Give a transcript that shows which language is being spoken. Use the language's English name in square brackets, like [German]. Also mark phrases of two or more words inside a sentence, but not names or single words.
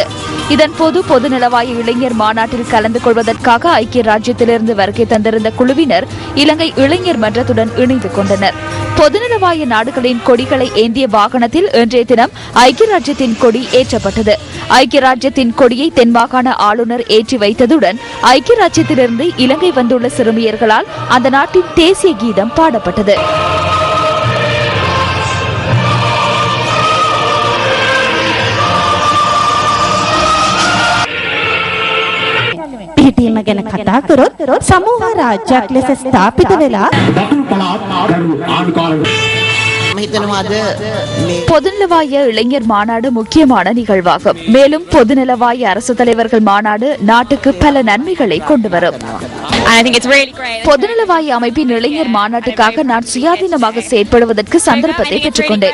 [Tamil] இதன்போது பொதுநலவாய இளைஞர் மாநாட்டில் கலந்து கொள்வதற்காக ஐக்கிய ராஜ்யத்திலிருந்து வருகை தந்திருந்த குழுவினர் இலங்கை இளைஞர் மன்றத்துடன் இணைந்து கொண்டனர். பொதுநலவாய நாடுகளின் கொடிகளை ஏந்திய வாகனத்தில் இன்றைய தினம் ஐக்கிய ராஜ்யத்தின் கொடி ஏற்றப்பட்டது. ஐக்கிய ராஜ்யத்தின் கொடியை தென்மாகாண ஆளுநர் ஏற்றி வைத்ததுடன் ஐக்கிய ராஜ்யத்திலிருந்து இலங்கை வந்துள்ள சிறுமியர்களால் அந்த நாட்டின் தேசிய கீதம் பாடப்பட்டது. [Sinhala] පිහිටීම ගැන කතා කරොත් සමූහ රාජ්‍යයක් ලෙස ස්ථාපිත වෙලා [Tamil] பொதுநலவாய இளைஞர் மாநாடு முக்கியமான நிகழ்வாகும். மேலும் பொதுநலவாய அரசு தலைவர்கள் மாநாடு நாட்டுக்கு பல நன்மைகளை கொண்டு வரும். பொதுநலவாய அமைப்பின் இளைஞர் மாநாட்டுக்காக நான் சுயாதீனமாக செயற்படுவதற்கு சந்தர்ப்பத்தை பெற்றுக்கொண்டேன்.